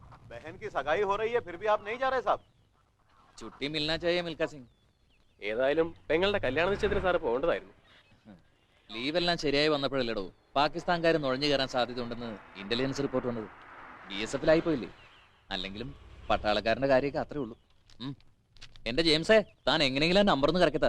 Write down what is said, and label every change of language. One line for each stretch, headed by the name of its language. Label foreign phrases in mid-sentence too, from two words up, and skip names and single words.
Hindi: बहन की सगाई हो रही है फिर भी आप नहीं जा रहे साहब? छुट्टी मिलना चाहिए मिल्खा सिंह.
Malayalam: ഏതായാലും പെങ്ങളുടെ കല്യാണ നിശ്ചയത്തിന് സാറ് പോകേണ്ടതായിരുന്നു. ലീവെല്ലാം ശരിയായി വന്നപ്പോഴല്ലേടോ പാകിസ്ഥാൻകാർ നുഴഞ്ഞു കയറാൻ സാധ്യതയുണ്ടെന്ന് ഇന്റലിജൻസ് റിപ്പോർട്ട് വന്നത്. BSF-ലായി പോയില്ലേ? അല്ലെങ്കിലും പട്ടാളക്കാരന്റെ കാര്യമൊക്കെ അത്രേ ഉള്ളൂ. എന്റെ ജെയിംസേ, താൻ എങ്ങനെയെങ്കിലും നമ്പർ ഒന്ന് കറക്കത്താ.